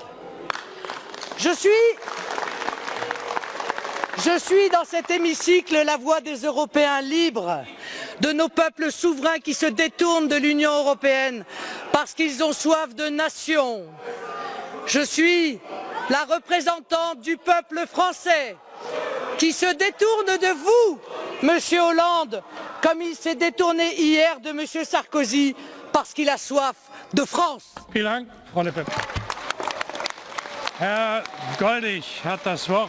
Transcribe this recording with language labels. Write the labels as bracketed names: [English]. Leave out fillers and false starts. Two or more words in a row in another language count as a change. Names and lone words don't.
[French] Je suis dans cet hémicycle la voix des Européens libres, de nos peuples souverains qui se détournent de l'Union européenne parce qu'ils ont soif de nation. Je suis la représentante du peuple français qui se détourne de vous, Monsieur Hollande, comme il s'est détourné hier de Monsieur Sarkozy parce qu'il a soif de France. [German] Vielen Dank, Frau Le Pen. Herr Gollnisch hat das Wort.